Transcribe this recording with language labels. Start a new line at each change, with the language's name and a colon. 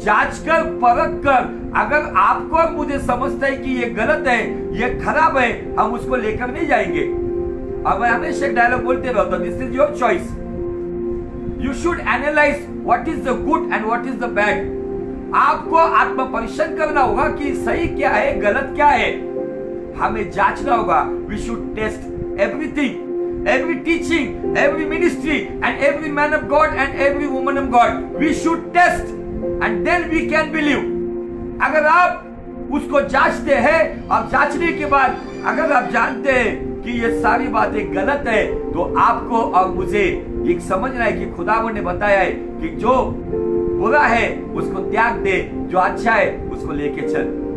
Hindi: जांच कर, परख कर, अगर आपको और मुझे समझता है कि ये गलत है, ये खराब है, हम उसको लेकर नहीं जाएंगे। अब मैं हमेशा एक डायलॉग बोलते रहता हूं,
English: This is your choice, you should analyse what is the good and what is the bad.
Hindi: आपको आत्म परीक्षण करना होगा कि सही क्या है, गलत क्या है, हमें जांचना होगा।
English: We should test everything, every teaching, every ministry and every man of God and every woman of God. We should test and then we can believe.
Hindi: अगर आप उसको जांचते हैं, अब जांचने के बाद अगर आप जानते हैं कि ये सारी बातें गलत है, तो आपको और मुझे एक समझना है कि खुदावंद ने बताया है कि जो बुरा है उसको त्याग दे, जो अच्छा है उसको लेके चल।